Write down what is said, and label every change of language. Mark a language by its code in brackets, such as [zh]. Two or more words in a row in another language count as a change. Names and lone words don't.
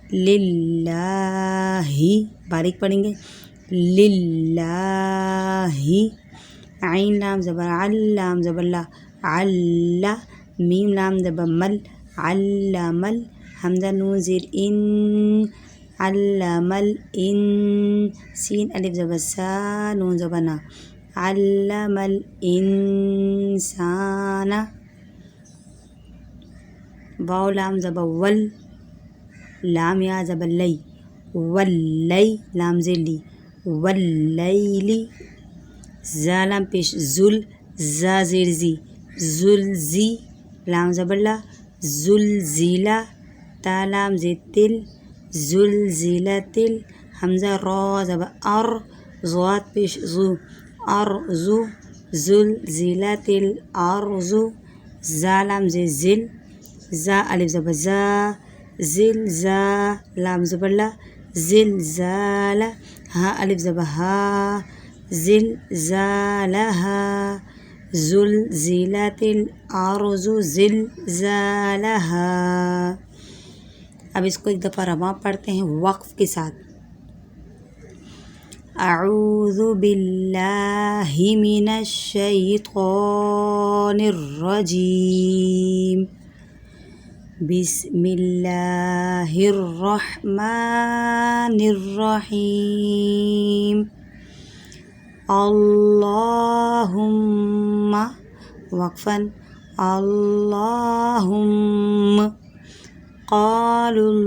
[ur] للہ، باریک پڑھیں گے، للہ، عین لام زبر عل، لام زبر لا، عل، میم لام زبر مل، علم، حمزہ نون زیر ان، علم الان، سین الف زبر سا، نون زبر نا، علم الانسان، واو لام زبر ول، لام یا زبر لی، واللی، لام زیر لی، واللیلی، زا لام پیش زل، زا زیر زی، زلزی، لام زبر لا، زلزیلا، تا لام زیر تل، زلزلتل، حمزہ را زبر ار، ضاد پیش زو، ارزو، زلزلتل ارزو، زا لام زیر زل، زا الف زبر زا، زلزا، لام زبر لا، زلزال، ہا الف زبر ہا، زلزالہا، [ar] زلزلت الارض زلزالہا۔ [ur] اب اس کو ایک دفعہ رواں پڑھتے ہیں وقف کے ساتھ، [ar] اعوذ باللہ من الشیطان الرجیم، بسم اللہ الرحمن الرحیم، اللہم، وقفاً اللہم، قالوا